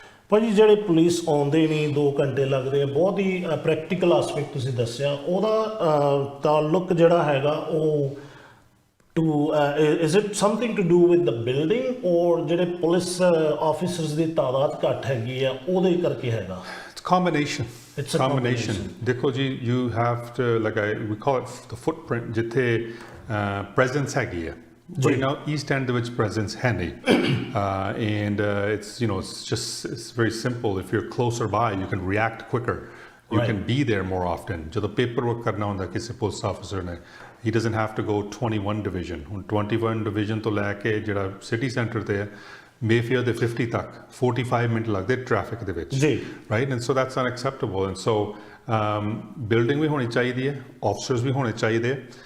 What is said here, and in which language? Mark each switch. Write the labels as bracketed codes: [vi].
[pa] ਭਾਜੀ ਜਿਹੜੇ ਪੁਲਿਸ ਆਉਂਦੇ ਨਹੀਂ, 2 ਘੰਟੇ ਲੱਗਦੇ ਆ, ਬਹੁਤ ਹੀ ਪ੍ਰੈਕਟੀਕਲ ਆਸਪੈਕਟ ਤੁਸੀਂ ਦੱਸਿਆ, ਉਹਦਾ ਤਾਲੁਕ ਜਿਹੜਾ ਹੈਗਾ ਉਹ [en] is it something to do with the building or [pa] ਜਿਹੜੇ ਪੁਲਿਸ ਆਫਿਸਰਸ ਦੀ ਤਾਦਾਦ ਘੱਟ ਹੈਗੀ ਆ ਉਹਦੇ ਕਰਕੇ ਹੈਗਾ? [en] It's combination. It's a combination. [pa] ਦੇਖੋ ਜੀ, [en] you have to, like we call it the footprint, ਜਿੱਥੇ presence ਹੈਗੀ ਹੈ। Right now, East End [pa] ਦੇ ਵਿੱਚ presence ਹੈ ਨਹੀਂ, [en] and it's very simple. If you're closer by, you can react quicker. You can be there more often. [pa] ਜਦੋਂ paperwork ਕਰਨਾ ਹੁੰਦਾ ਕਿਸੇ ਪੁਲਿਸ ਆਫਿਸਰ ਨੇ, [en] he doesn't have to go 21 division. [pa] ਹੁਣ 21 division ਤੋਂ ਲੈ ਕੇ ਜਿਹੜਾ ਸਿਟੀ ਸੈਂਟਰ ਤੇ ਹੈ ਮੇਫੇਅਰ ਦੇ 50 ਤੱਕ 45 ਮਿੰਟ ਲੱਗਦੇ ਟ੍ਰੈਫਿਕ ਦੇ ਵਿੱਚ, right, [en] And so that's unacceptable. [pa] And so building ਵੀ ਹੋਣੀ ਚਾਹੀਦੀ ਹੈ, ਆਫਿਸਰਸ ਵੀ ਹੋਣੇ ਚਾਹੀਦੇ।